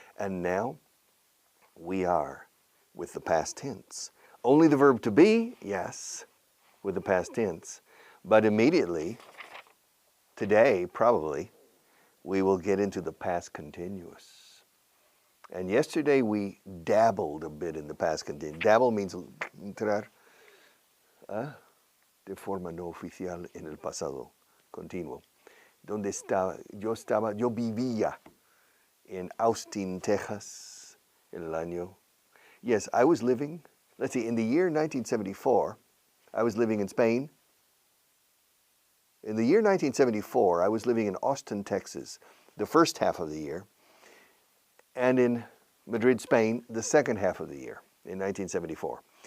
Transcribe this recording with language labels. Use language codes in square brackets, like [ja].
[en] And now we are with the past tense. Only the verb to be, yes, with the past tense. But immediately, today, probably, we will get into the past continuous. And yesterday we dabbled a bit in the past continuous. Dabble means [es] entrar de forma no oficial en el pasado continuo. Donde estaba, yo vivía in Austin, Texas, en el año. [en] Yes, I was living, let's see, in the year 1974, I was living in Spain. In the year 1974, I was living in Austin, Texas, the first half of the year. And in Madrid, Spain, the second half of the year, in 1974.